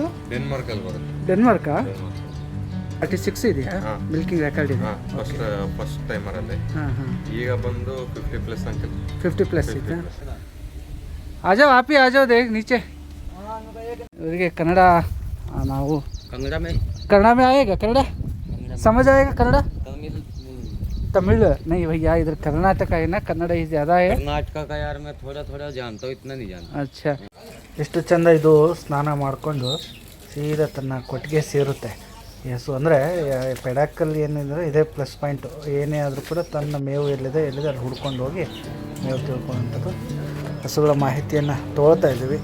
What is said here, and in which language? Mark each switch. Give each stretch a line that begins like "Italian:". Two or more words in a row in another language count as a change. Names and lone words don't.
Kannada: ಡೆನ್ಮಾರ್ಕ್ ಅಲ್ಲಿ ಬರುತ್ತೆ. ಡೆನ್ಮಾರ್ಕಾ? 36 ಇದೆಯಾ?
English: milking record
Kannada: ಇದೆ.
English: first timer
Kannada: ಅಲ್ಲಿ. ಈಗ ಬಂದು 50+ ಅಂಕಲ್. 50+ ಇದೆ.
Hindi: आजाओ आपी आजाओ देख नीचे.
Kannada: ಇವರಿಗೆ ಕನ್ನಡ ನಾವು
Hindi: कन्नड़ा में आएगा? कन्नड़ा समझ आएगा? कन्नड़ा तमिल नहीं भैया, इधर कर्नाटक है ना, कन्नड़ ही ज़्यादा है. कर्नाटक का यार मैं थोड़ा थोड़ा जानता हूँ, इतना नहीं जानता. अच्छा,
Kannada: ಎಷ್ಟು ಚಂದ ಇದು ಸ್ನಾನ ಮಾಡಿಕೊಂಡು ಸೀದಾ ತನ್ನ ಕೊಟ್ಟಿಗೆ ಸೇರುತ್ತೆ ಈ ಹಸು. ಅಂದರೆ ಪೆಡಾಕಲ್ಲಿ ಏನಿದ್ರೆ ಇದೇ
English: plus point.
Kannada: ಏನೇ ಆದರೂ ಕೂಡ ತನ್ನ ಮೇವು ಎಲ್ಲಿದೆ ಅಲ್ಲಿ ಹುಡ್ಕೊಂಡು ಹೋಗಿ ಮೇವು ತಿಳ್ಕೊಳ್ಳೋಂಥದ್ದು. ಹಸುಗಳ ಮಾಹಿತಿಯನ್ನು ತೊಗೊಳ್ತಾ ಇದ್ದೀವಿ.